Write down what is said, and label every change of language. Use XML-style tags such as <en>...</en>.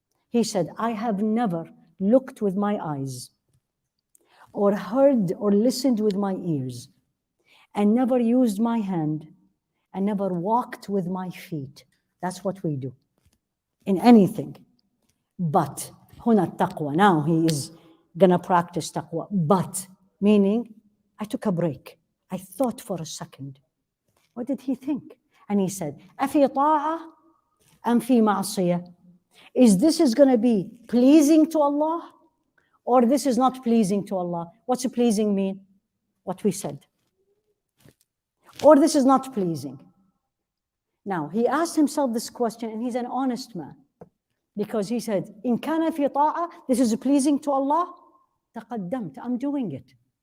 <en>He said, I have never looked with my eyes or heard or listened with my ears and never used my hand and never walked with my feet. That's what we do in anything. But, huna taqwa. Now he is going to practice taqwa. But, meaning, I took a break. I thought for a second. What did he think? And he said,</en> <ar>أَفِي طَاعَةٍ أَمْ فِي مَعْصِيَةٍ?</ar> <en>Is this going to be pleasing to Allah or this is not pleasing to Allah? What's pleasing mean? What we said. Or this is not pleasing. Now, he asked himself this question and he's an honest man because he said,</en> <ar>إِن كَانَ فِي طَاعَةٍ,</ar> <en>this is pleasing to Allah,</en> <ar>تَقَدَّمْتَ,</ar> <en>I'm doing it.</en>